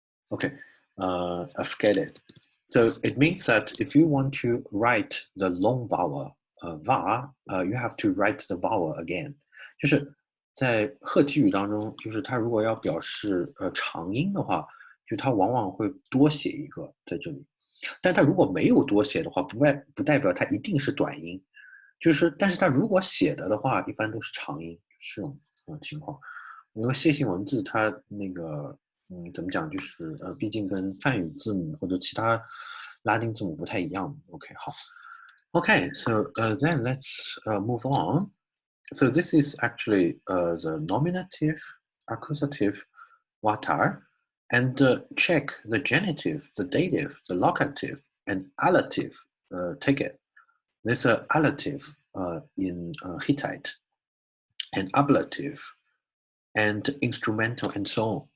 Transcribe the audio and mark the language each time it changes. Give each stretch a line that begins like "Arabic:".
English: Okay, I forget it. So it means that if you want to write the long vowel va, you have to write the vowel again.
Chinese: 就是在赫体语当中，就是它如果要表示长音的话，就它往往会多写一个在这里。但它如果没有多写的话，不代表它一定是短音。但是它如果写的话，一般都是长音，是这种情况。因为楔形文字它那个怎么讲，就是毕竟跟梵语字母或者其他拉丁字母不太一样。
English: OK， 好。Okay, so then let's move on. So this is actually the nominative, accusative, vatar, and check the genitive, the dative, the locative, and allative. Take it. There's an allative in Hittite, and ablative, and instrumental, and so on.